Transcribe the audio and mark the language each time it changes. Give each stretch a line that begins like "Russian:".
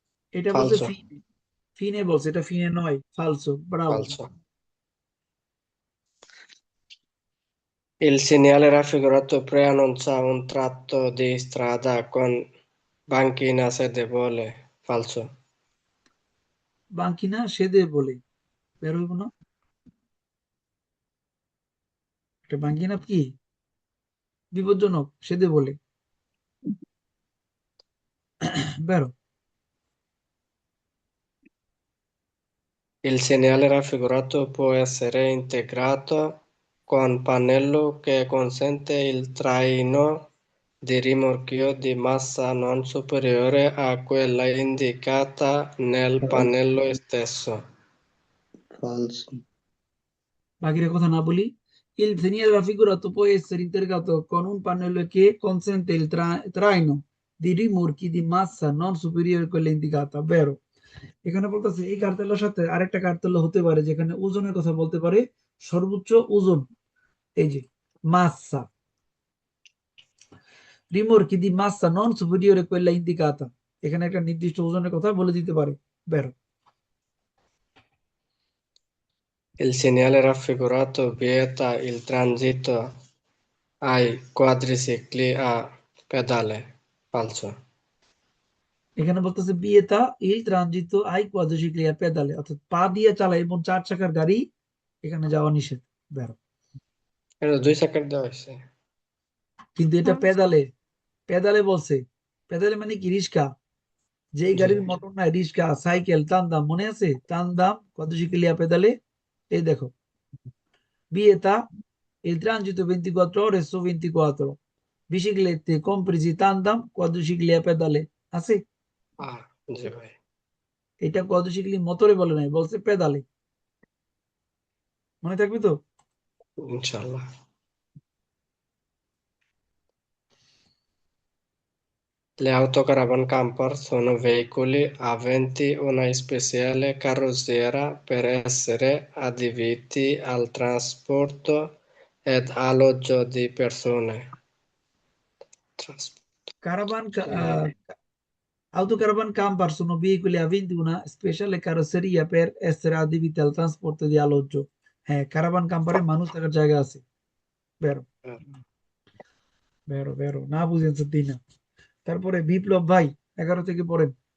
Bangla: এটা বলছে
Italian: Falso.
Bangla: ফিনে, ফিনে বলছে, এটা ফিনে নয়। ফালসো। Bravo.
Italian: Falso. Il segnale raffigurato preannuncia un tratto di strada con banchina sedevole. falso,
Bangla: বাঙ্কিনা সেদে বলে বের হইব না একটা বাঙ্কিনা কি বিপজ্জনক সেদে বলে বেরো
Italian: il segnale raffigurato può essere integrato con pannello che consente il traino di rimorchio di massa non superiore a quella indicata nel pannello stesso. falso,
Bangla: বাকিরা কথা না বলি
Italian: il segnale raffigurato può essere integrato con un pannello che consente il traino di rimorchi di massa non superiore a quella indicata vero
Bangla: এখানে বলতেছে এই কার্তেলের সাথে আরেকটা cartel হতে পারে যেখানে ওজনের কথা বলতে পারে সর্বোচ্চ ওজন এই যে মাসা
Italian: rimorchi di massa non superiore a quella indicata
Bangla: এখানে একটা নির্দিষ্ট ওজনের কথা বলে দিতে পারে বেরো
Italian: Il segnale raffigurato vieta il transito ai quadricicli a pedale. Falso.
Bangla: এখানে বলতেছে বিয়েতা ইল ট্রানজিত আই কোয়াড্রিসিক্লিয়া পেদালে অর্থাৎ পা দিয়ে চালায় এবং 4 চাকার গাড়ি এখানে যাওয়া নিষেধ বেরো এটা 2 সেকেন্ড দেওয়া হয়েছে। কিন্তু এটা পেদালে পেদালে বলছে পেদালে মানে কি রিস্কা যেই গাড়ির মোটর নাই রিস্কা সাইকেল তান্দাম মনে আছে তান্দাম কোয়াড্রিসিক্লিয়া পেদালে এই দেখো বিয়েতা
Italian: il transito 24 ore su 24 biciclette compresi tandem quadricicli a pedale
Bangla: আছে জি ভাই। এটা কোয়াড্রিসিক্লি মোটরে বলে নাই বলছে পেদালে মনে থাকবে তো ইনশাআল্লাহ।
Italian: Le autocaravan camper sono veicoli aventi una speciale carrozzeria per essere adibiti al trasporto ed alloggio di persone. Caravan autocaravan camper sono veicoli aventi una speciale carrozzeria per essere adibiti al trasporto di alloggio
Bangla: হ্যাঁ কারাভান কাম্পারে মানুষ থাকার জায়গা আছে বেরো বেরো বেরো না বুঝেছেন দিই না তারপরে বিপ্লব ভাই 11 থেকে পড়েন